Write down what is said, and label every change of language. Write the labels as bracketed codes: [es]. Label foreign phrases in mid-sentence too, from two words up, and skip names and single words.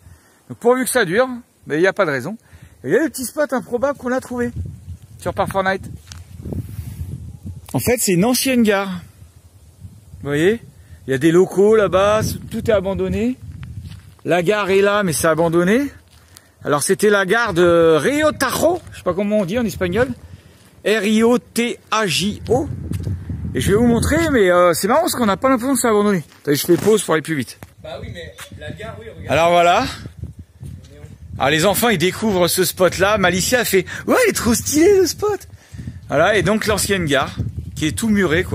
[fr] Donc pourvu que ça dure, mais il n'y a pas de raison. Et regardez les petits spots improbables qu'on a trouvés sur Park Fortnite. En fait, c'est une ancienne gare. Vous voyez? Il y a des locaux là-bas, tout est abandonné. La gare est là, mais c'est abandonné. Alors c'était la gare de Rio Tajo, je sais pas comment on dit en espagnol. R-I-O-T-A-J-O. Et je vais vous montrer, mais c'est marrant parce qu'on n'a pas l'impression que c'est abandonné. Attendez, je fais pause pour aller plus vite. Bah oui, mais la gare, oui, regarde. Alors voilà. Alors les enfants, ils découvrent ce spot-là. Malicia a fait « Ouais, il est trop stylé le spot !» Voilà, et donc l'ancienne gare, qui est tout murée, quoi.